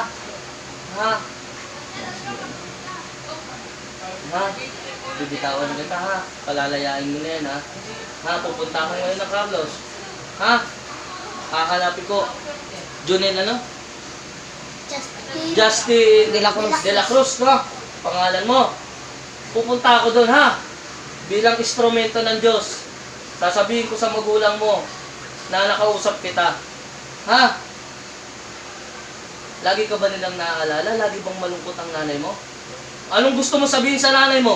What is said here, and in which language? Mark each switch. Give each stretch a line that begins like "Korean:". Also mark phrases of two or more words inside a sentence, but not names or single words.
Filipino: Ha? Ha? Bibitawan na kita, ha? Palalayain mo na yan, ha? Ha? Pupunta ako ngayon ng Carlos. Ha? Hahanapin ko. Junel, ano? Justin de la Cruz, no? Pangalan mo. Pupunta ako doon, ha? Bilang instrumento ng Diyos. Sasabihin ko sa magulang mo na nakausap kita. Ha? Lagi ka ba nilang naaalala? Lagi bang malungkot ang nanay mo? Anong gusto mo sabihin sa nanay mo?